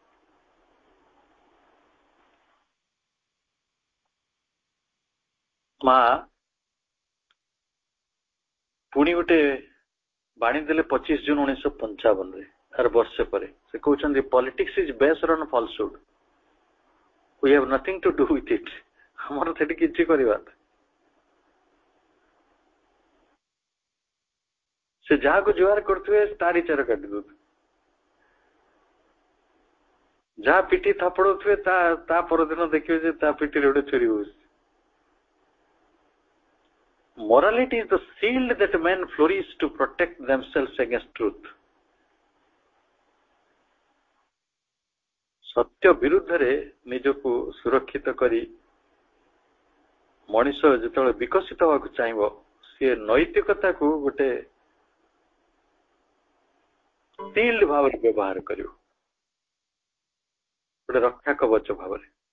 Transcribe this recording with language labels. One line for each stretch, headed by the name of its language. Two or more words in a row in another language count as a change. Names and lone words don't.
Odia: ମା ପୁଣି ଗୋଟେ ବାଣୀ ଦେଲେ 25 ଜୁନ 1955 ତାର ବର୍ଷେ ପରେ। ସେ କହୁଛନ୍ତି
English: politics is based on falsehood, we have nothing to do with it.
Odia: ଆମର ସେଠି କିଛି କରିବା, ସେ ଯାହାକୁ ଜୁହାର କରୁଥିବେ ତାରି ଚେର କାଟି ଦଉଥିବେ, ଯାହା ପିଠି ଥାପଡଉଥିବେ ତା ପରଦିନ ଦେଖିବେ ଯେ ତା ପିଠିରେ ଗୋଟେ ଛୁରୀ ହଉଛି।
English: Morality is the shield that men flourish to protect themselves against truth।
Odia: ସତ୍ୟ ବିରୁଦ୍ଧରେ ନିଜକୁ ସୁରକ୍ଷିତ କରି ମଣିଷ ଯେତେବେଳେ ବିକଶିତ ହେବାକୁ ଚାହିଁବ, ସିଏ ନୈତିକତାକୁ ଗୋଟେ ଶିଲ୍ଡ ଭାବରେ ବ୍ୟବହାର କରିବ, ଗୋଟେ ରକ୍ଷା କବଚ ଭାବରେ।